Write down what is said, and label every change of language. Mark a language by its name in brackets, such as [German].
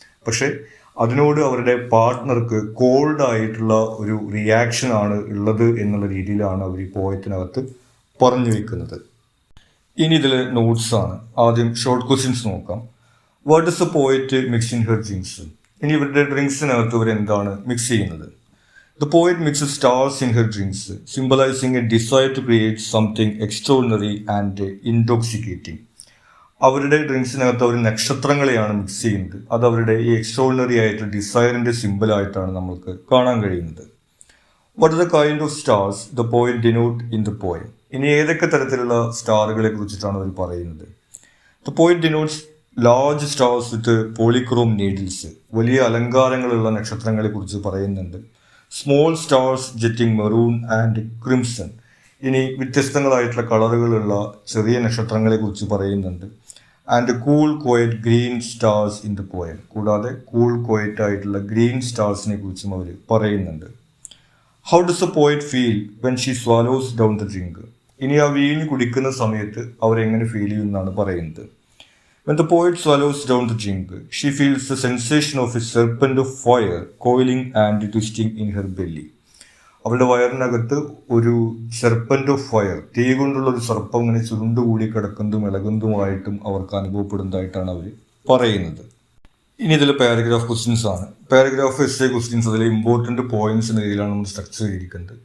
[Malayalam] പക്ഷേ അതിനോട് അവരുടെ പാർട്ട്ണർക്ക് കോൾഡ് ആയിട്ടുള്ള ഒരു റിയാക്ഷൻ ആണ് ഉള്ളത് എന്നുള്ള രീതിയിലാണ് അവർ ഈ പോയത്തിനകത്ത് പറഞ്ഞു വയ്ക്കുന്നത്. ഇനി ഇതിൽ നോട്ട്സ് ആണ്. ആദ്യം ഷോർട്ട് ക്വസ്റ്റ്യൻസ് നോക്കാം. [English] What is a poet mix in her drinks? [Malayalam] ഇനി ഇവരുടെ ഡ്രിങ്ക്സിനകത്ത് ഇവർ എന്താണ് മിക്സ് ചെയ്യുന്നത്? [English] The poet mixes stars in her drinks, symbolizing a desire to create something extraordinary and intoxicating. [Malayalam] അവരുടെ ഡ്രിങ്ക്സിനകത്ത് അവർ നക്ഷത്രങ്ങളെയാണ് മിക്സ് ചെയ്യുന്നത്. അത് അവരുടെ ഈ എക്സ്ട്രോർഡിനറി ആയിട്ട് ഡിസയറിന്റെ സിമ്പിളായിട്ടാണ് നമുക്ക് കാണാൻ കഴിയുന്നത്. [English] What are the kind of stars the point denote in the poem? [Malayalam] ഇനി ഏതൊക്കെ തരത്തിലുള്ള സ്റ്റാറുകളെ കുറിച്ചിട്ടാണ് അവർ പറയുന്നത്? [English] the point denotes large stars with polychrome needles, [Malayalam] വലിയ അലങ്കാരങ്ങളുള്ള നക്ഷത്രങ്ങളെ കുറിച്ച് പറയുന്നുണ്ട്. [English] small stars jetting maroon and crimson, [Malayalam] ഇനി വ്യത്യസ്തങ്ങളായിട്ടുള്ള കളറുകളുള്ള ചെറിയ നക്ഷത്രങ്ങളെ കുറിച്ച് പറയുന്നുണ്ട്. [English] and cool quiet green stars in the poem, [Malayalam] കൂടാതെ കൂൾ ക്വയറ്റ് ആയിട്ടുള്ള ഗ്രീൻ സ്റ്റാർസിനെ കുറിച്ചും അവർ പറയുന്നുണ്ട്. [English] How does a poet feel when she swallows down the drink? [Malayalam] ഇനി ആ വീഞ്ഞ് കുടിക്കുന്ന സമയത്ത് അവരെങ്ങനെ ഫീൽ ചെയ്യുമെന്നാണ് പറയുന്നത്. [English] When the poet swallows down the drink, she feels the sensation of a serpent of fire coiling and twisting in her belly. [Malayalam] അവളുടെ വയറിനകത്ത് ഒരു സെർപ്പന്റ് ഓഫ് ഫയർ, തീ കൊണ്ടുള്ള ഒരു സർപ്പം ഇങ്ങനെ ചുരുണ്ടുകൂടി കിടക്കുന്നതും ഇളകുന്നതുമായിട്ടും അവർക്ക് അനുഭവപ്പെടുന്നതായിട്ടാണ് അവർ പറയുന്നത്. ഇനി ഇതിൽ പാരഗ്രാഫ് ക്വസ്റ്റ്യൻസ് ആണ്. പാരഗ്രാഫ് എസ് എ ക്വസ്റ്റ്യൻസ്, അതിലെ ഇമ്പോർട്ടൻറ്റ് പോയിന്റ്സ് എന്ന രീതിയിലാണ് നമ്മൾ സ്ട്രക്ചർ ചെയ്തിരിക്കുന്നത്.